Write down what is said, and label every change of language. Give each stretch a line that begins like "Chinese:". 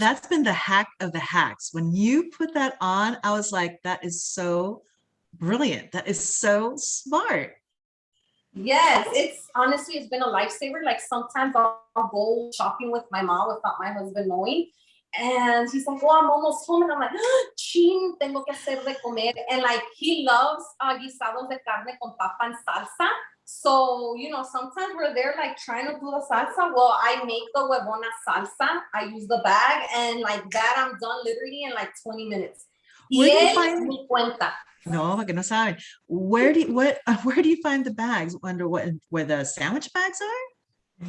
English: That's been the hack of the hacks. When you put that on, I was like, that is so brilliant. That is so smart. Yes, it's been a lifesaver. Like sometimes I'll go shopping with my mom without my husband knowing. And he's like, well, I'm almost home. And I'm like,
Spanish: chin, tengo que hacer de comer.
English: And like, he loves
Spanish: guisados de carne con papa
English: and salsa. So, sometimes we're there like trying to do the salsa. Well, I make the huevona salsa. I use the bag, and like that, I'm done literally in like 20 minutes. Where do you find
Spanish: No, que no saben.
English: Where do you find the bags? Where the sandwich bags are?